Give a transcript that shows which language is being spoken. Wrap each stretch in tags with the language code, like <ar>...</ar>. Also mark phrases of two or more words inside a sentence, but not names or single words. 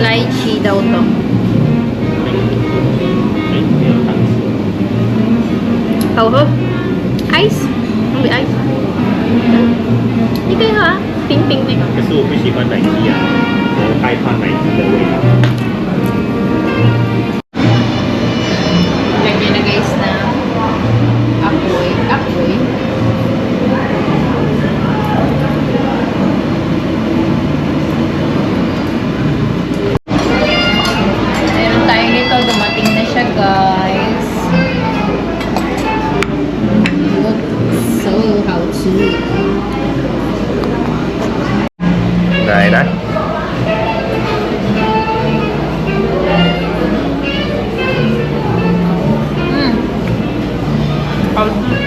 <zh>来起豆豆。哎，没有汤匙。好喝。Ice， 有 ice。你可以喝啊，冰冰的。可是我不喜欢奶鸡啊，我害怕奶鸡的味道。</zh> <tl>Lagyan na guys na apoy. Meron tayo dito, dumating na siya guys.</tl> <en>Looks so 好吃.</en> <zh>来。好吃。</zh>